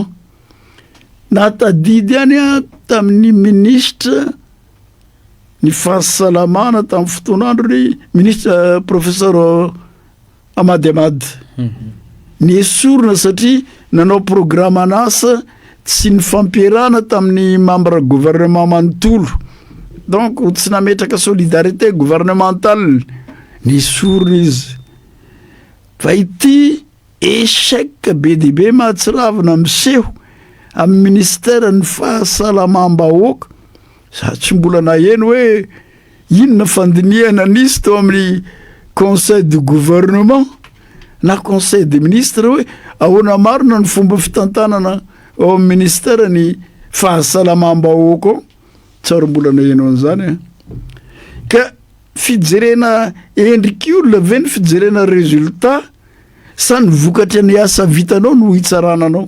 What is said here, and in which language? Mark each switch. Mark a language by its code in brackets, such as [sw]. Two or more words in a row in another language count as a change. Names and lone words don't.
[mg] Natadidy any tamin'ny ministre ny fahasalamana tamin'ny fotoanandro ny ministre professeur Amady Amady ny esorina satria nanao programa an'asa tsy ny fampiarana tamin'ny [fr] membre gouvernement [mg] manontolo, donc tsy nametraka [fr] solidarité gouvernementale, [mg] ny esorina izy. Fa ity échec be dia be mahatsiravina miseho amin'ny ministère ny fahasalamam-bahoaka, za tsy mbola naheno hoe inona fandiniana nisy tao amin'ny [fr] conseil du gouvernement [mg] na [fr] conseil des ministres [mg] hoe ahoana marina ny fomba fitantanana ao amin'ny ministère ny fahasalamam-bahoaka ao, tsara mbola naheno an'izany. Ka fijerena endrik'olona ve ny fijerena résultat sa ny vokatra ny asa vitanao no hitsarananao?